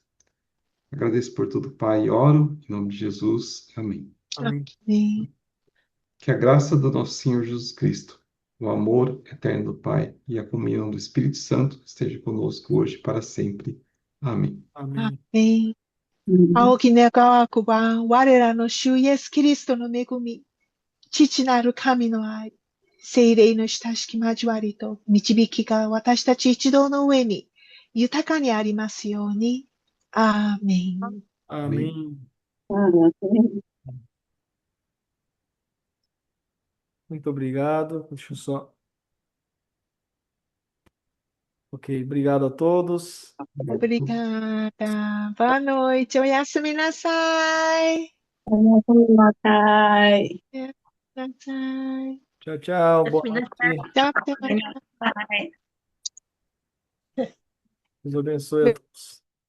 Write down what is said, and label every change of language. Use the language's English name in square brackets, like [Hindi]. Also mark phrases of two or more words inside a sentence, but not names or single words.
[Portuguese] Agradeço por tudo, Pai, e oro em nome de Jesus. Amém. Amém. Amém. Que a graça do nosso Senhor Jesus Cristo, o amor eterno do Pai e a comunhão do Espírito Santo esteja conosco hoje e para sempre. Amém. Amém. Amém. [Japanese] 青き願わくば、我らの主イエスキリストの恵み、父なる神の愛、聖霊の親しき交わりと導きが私たち一同の上に豊かにありますように。アーメン。 [Portuguese] Amém. Muito obrigado. Deixa eu só. Ok, obrigado a todos. Obrigada. Boa noite. [Japanese] おやすみなさい。おやすみなさい。おやすみなさい。 [Portuguese] Tchau, tchau. Boa Yasmina, noite. Tchau, bye. Deus abençoe a todos.